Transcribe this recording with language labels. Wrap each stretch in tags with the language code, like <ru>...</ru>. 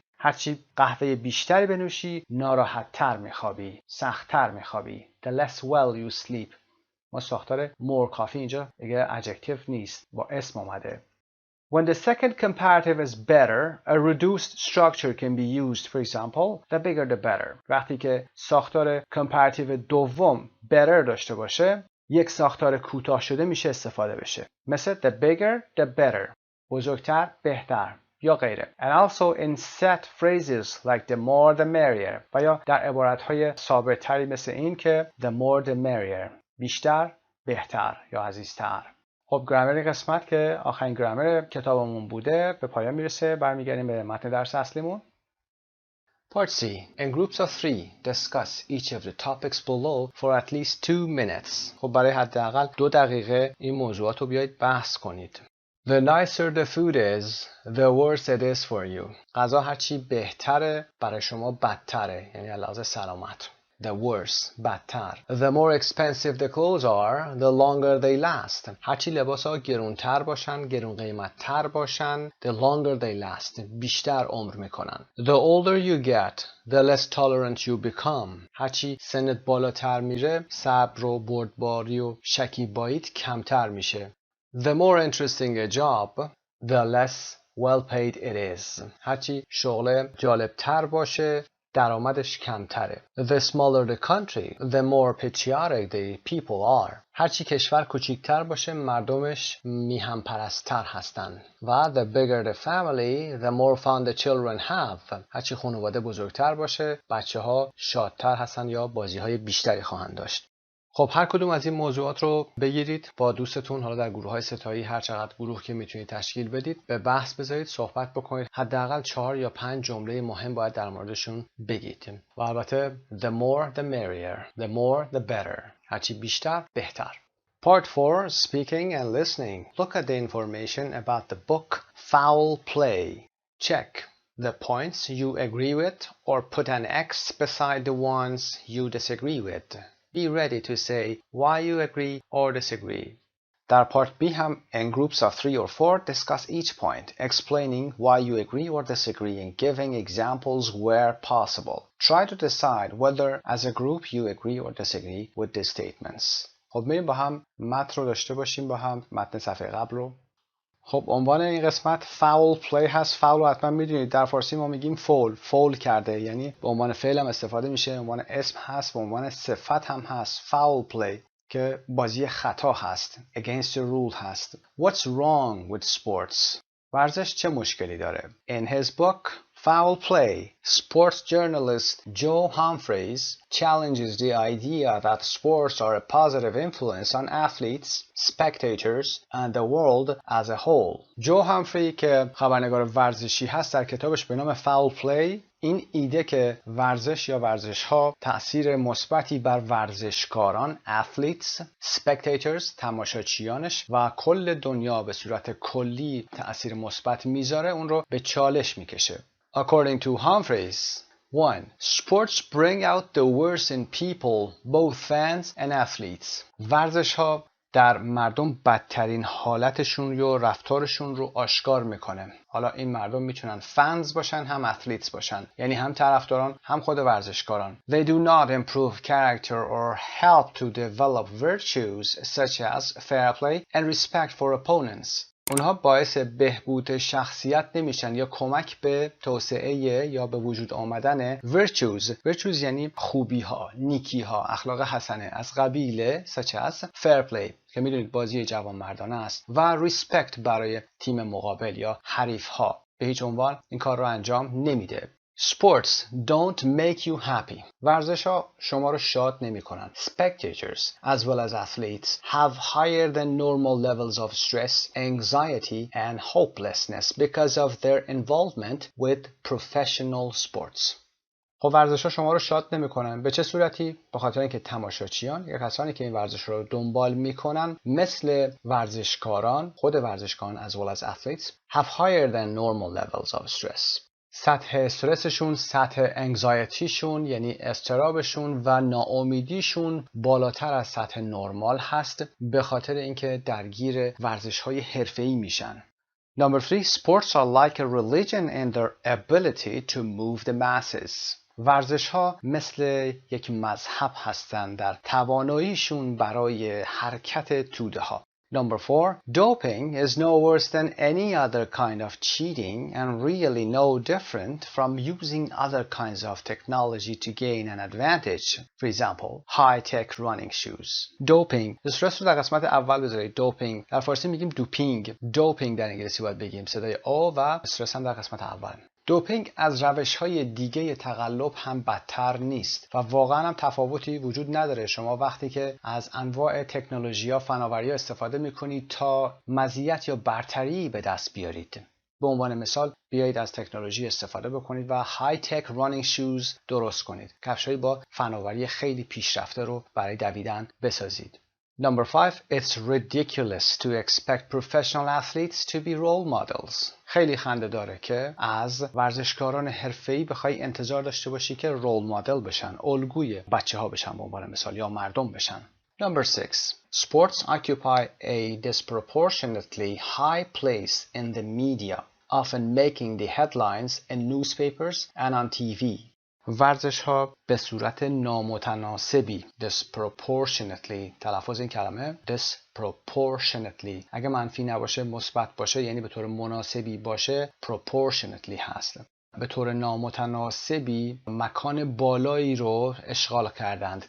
<fa>هرچی قهوه بیشتری بنوشی ناراحت‌تر میخوابی، سخت‌تر میخوابی.</fa> <en>The less well you sleep.</en> <fa>ما ساختار</fa> <en>more coffee</en> <fa>اینجا دیگه adjective نیست، با اسم اومده.</fa> <en>When the second comparative is better, a reduced structure can be used. For example, the bigger the better.</en> <fa>وقتی که ساختار comparative دوم better داشته باشه، یک ساختار کوتاه شده میشه استفاده بشه. مثل</fa> <en>the bigger the better.</en> <fa>بزرگتر بهتر. یا غیره.</fa> <en>And also in set phrases like the more the merrier.</en> <fa>و یا در عبارتهای ثابت‌تری مثل این که the more the merrier. بیشتر بهتر یا عزیزتر. خب گرامر قسمت که آخرین گرامر کتابمون بوده به پایان میرسه. برمیگردیم به متن درس اصلیمون.</fa> <en>Part C. In groups of 3, discuss each of the topics below for at least 2 minutes.</en> <fa>خب برای حداقل 2 دقیقه این موضوعات رو بیایید بحث کنید.</fa> <en>The nicer the food is, the worse it is for you.</en> <fa>غذا هرچی بهتره برای شما بدتره، یعنی علاوه سلامت.</fa> <en>The worse,</en> <fa>بدتر.</fa> <en>The more expensive the clothes are, the longer they last.</en> <fa>هرچی لباس ها گرونتر باشن، گرون قیمت تر باشن,</fa> <en>the longer they last.</en> <fa>بیشتر عمر میکنن.</fa> <en>The older you get, the less tolerant you become.</en> <fa>hachchi سنت بالاتر میره، صبر و بردباری و شکیباییت کمتر میشه.</fa> <en>The more interesting a job, the less well paid it is.</en> <fa>هرچی شغل جالبتر باشه، درآمدش کمتره.</fa> <en>The smaller the country, the more patriotic the people are.</en> <fa>هرچی کشور کوچیکتر باشه، مردمش میهم پرستر هستن.</fa> <en>و the bigger the family, the more fun the children have.</en> <fa>هرچی خانواده بزرگتر باشه، بچه ها شادتر هستن یا بازی های بیشتری خواهند داشت. خب هر کدوم از این موضوعات رو بگیرید با دوستتون، حالا در گروه‌های ستایی هر چقدر گروه که میتونید تشکیل بدید، به بحث بذارید، صحبت بکنید. حداقل 4 یا 5 جمله مهم باید در موردشون بگید. و البته</fa> <en>the more the merrier, the more the better.</en> <fa>هرچی بیشتر بهتر.</fa> <en>Part 4, speaking and listening. Look at the information about the book Foul Play. Check the points you agree with or put an X beside the ones you disagree with. Be ready to say why you agree or disagree.</en> <fa>در Part B هم</fa> <en>in groups of 3 or 4 discuss each point, explaining why you agree or disagree and giving examples where possible. Try to decide whether as a group you agree or disagree with these statements.</en> <fa>خب میریم با هم متن رو داشته باشیم، با هم متن صفحه قبل رو. خب عنوان این قسمت foul play هست. foul رو حتما میدونید، در فارسی ما میگیم فول کرده، یعنی به عنوان فعل هم استفاده میشه، به عنوان اسم هست، به عنوان صفت هم هست. foul play که بازی خطا هست،</fa> <en>against the rule</en> <fa>هست.</fa> <en>What's wrong with sports؟</en> <fa>ورزش چه مشکلی داره؟</fa> <en>In his book Foul Play, sports journalist Joe Humphreys challenges the idea that sports are a positive influence on athletes, spectators, and the world as a whole.</en> <fa>جو همفری که خبرنگار ورزشی هست در کتابش به نام Foul Play این ایده که ورزش یا ورزش‌ها تأثیر مثبتی بر ورزشکاران</fa> <en>athletes, spectators</en> <fa>تماشاچیانش و کل دنیا به صورت کلی تأثیر مثبت میذاره اون رو به چالش میکشه.</fa> <en>According to Humphreys, 1. Sports bring out the worst in people, both fans and athletes.</en> <fa>ورزش‌ها در مردم بدترین حالتشون یا رفتارشون رو آشکار میکنه. حالا این مردم میتونن فنز باشن هم اتلیتس باشن، یعنی هم طرفداران هم خود ورزشکاران.</fa> <en>They do not improve character or help to develop virtues such as fair play and respect for opponents.</en> <fa>اونها باعث بهبود شخصیت نمیشن یا کمک به توسعه یا به وجود آمدن virtues یعنی خوبی ها، نیکی ها، اخلاق حسنه از قبیل</fa> <en>such as fair play</en> <fa>که میدونید بازی جوانمردانه است و respect برای تیم مقابل یا حریف ها. به هیچ عنوان این کار رو انجام نمیده.</fa> <en>Sports don't make you happy.</en> <fa>ورزش ها شما رو شاد نمی کنن.</fa> <en>Spectators as well as athletes have higher than normal levels of stress, anxiety and hopelessness because of their involvement with professional sports.</en> <fa>خب ورزش ها شما رو شاد نمی کنن. به چه صورتی؟ به خاطر اینکه تماشاچیان یا کسانی که این ورزش رو دنبال میکنن مثل ورزشکاران، خود ورزشکاران</fa> <en>as well as athletes have higher than normal levels of stress.</en> <fa>سطح استرسشون، سطح انگزایتیشون یعنی اضطرابشون و ناامیدیشون بالاتر از سطح نرمال هست به خاطر اینکه درگیر ورزش‌های حرفه‌ای میشن.</fa> <en>Number 3. Sports are like a religion in their ability to move the masses.</en> <fa>ورزش‌ها مثل یک مذهب هستند در تواناییشون برای حرکت توده ها.</fa> <en>Number 4. Doping is no worse than any other kind of cheating and really no different from using other kinds of technology to gain an advantage. For example, high-tech running shoes. Doping.</en> <fa>استرس رو در قسمت اول بذارید. Doping. در فارسی میگیم دوپینگ. Doping در انگلیسی باید بگیم. صدای آ و استرس هم در قسمت اول. دوپینگ از روش‌های دیگه تقلب هم بدتر نیست و واقعا هم تفاوتی وجود نداره. شما وقتی که از انواع تکنولوژی‌ها، فناوری‌ها استفاده می‌کنید تا مزیت یا برتری به دست بیارید. به عنوان مثال بیایید از تکنولوژی استفاده بکنید و های تک رانینگ شوز درست کنید. کفش‌هایی با فناوری خیلی پیشرفته رو برای دویدن بسازید.</fa> <en>Number 5. It's ridiculous to expect professional athletes to be role models.</en> <fa>خیلی خنده داره که از ورزشکاران حرفه‌ای بخوای انتظار داشته باشی که رول مدل بشن، الگوی بچه‌ها بشن به عنوان مثال یا مردم بشن.</fa> <en>Number 6. Sports occupy a disproportionately high place in the media, often making the headlines in newspapers and on TV.</en> <fa>ورزش ها به صورت نامتناسبی disproportionately تلفظ این کلمه disproportionately اگه منفی نباشه مثبت باشه یعنی به طور مناسبی باشه proportionately هست. به طور نامتناسبی مکان بالایی رو اشغال کردند.</fa>